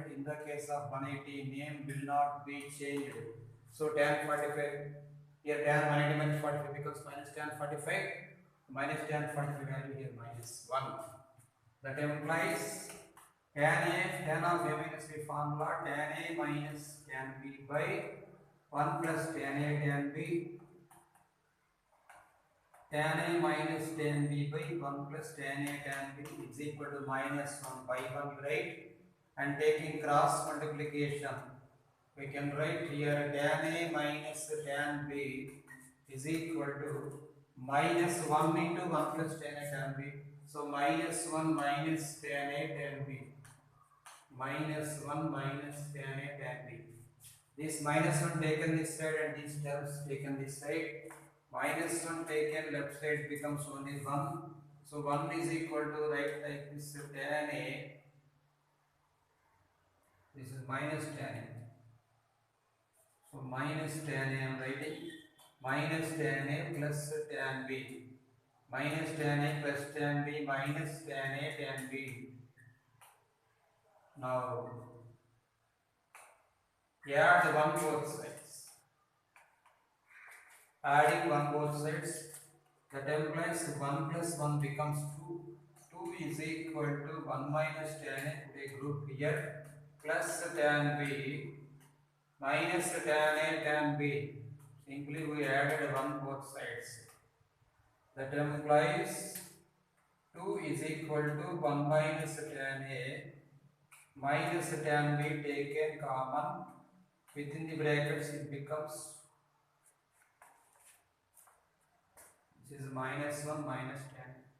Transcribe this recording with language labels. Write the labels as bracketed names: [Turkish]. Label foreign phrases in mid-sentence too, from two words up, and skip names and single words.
[English] In the case of 180, name will not be changed. So tan 45, here tan 180 minus 45 becomes minus tan 45, minus tan 45 value here minus 1. That implies tan of a minus b formula, tan a minus tan b by 1 plus tan a tan b, tan a minus tan b by 1 plus tan a tan b is equal to minus 1 by 1, right? And taking cross multiplication, we can write here tan a minus tan b is equal to minus 1 into 1 plus tan a tan b. So minus 1 minus tan a tan b, minus 1 minus tan a tan b. This minus 1 taken this side and these terms taken this side. Minus 1 taken left side becomes only 1. So 1 is equal to, write like this, tan a, this is minus tan a. So minus tan a I am writing, minus tan a plus tan b, minus tan a plus tan b minus tan a tan b. Now add 1 both sides. Adding 1 both sides, that implies 1 plus 1 becomes 2. 2 is equal to 1 minus tan a, put a group here, plus tan b minus tan a tan b. Simply we added 1 both sides. That implies 2 is equal to 1 minus tan a minus tan b taken common. Within the brackets it becomes, this is minus 1 minus tan.